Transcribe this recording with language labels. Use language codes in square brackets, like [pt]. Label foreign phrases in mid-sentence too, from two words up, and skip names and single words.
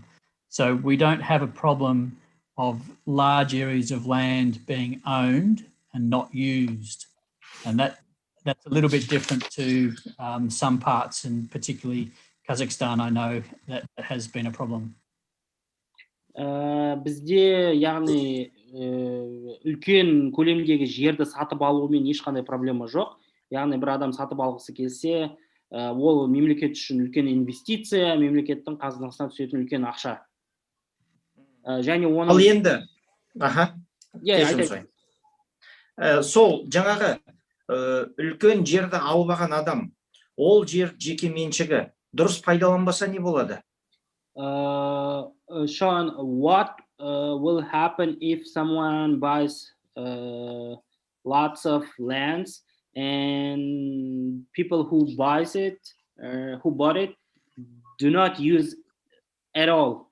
[en] So we don't have a problem of large areas of land being owned and not used, and that's a little bit different to some parts, and particularly Kazakhstan, I know that has been a problem. [kk] Бізде яғни үлкен көлемдегі жерді сатып алумен ешқандай проблема жоқ. Яғни бір адам сатып алғысы келсе, ол мемлекет үшін үлкен инвестиция, мемлекеттің қазынасына түсетін үлкен ақша. Және оны... Ал енді, сол жаңағы үлкен жерді алып алған адам, ол жер жеке меншігі дұрыс пайдаланбаса не болады? [en] Sean, what will happen if someone buys lots of lands and people who bought it do not use at all?